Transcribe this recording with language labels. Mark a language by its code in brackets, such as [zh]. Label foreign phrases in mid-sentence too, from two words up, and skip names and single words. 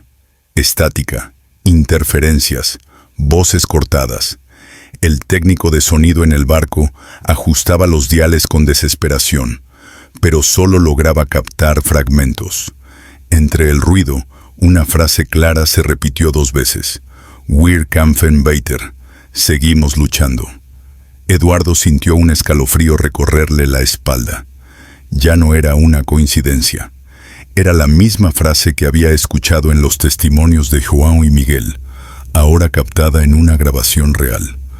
[es] Estática, interferencias, voces cortadas. El técnico de sonido en el barco ajustaba los diales con desesperación, pero solo lograba captar fragmentos. Entre el ruido, una frase clara se repitió 2 veces. [de] Wir kämpfen weiter. [es] Seguimos luchando. Eduardo sintió un escalofrío recorrerle la espalda. Ya no era una coincidencia. Era la misma frase que había escuchado en los testimonios de João y Miguel, ahora captada en una grabación real.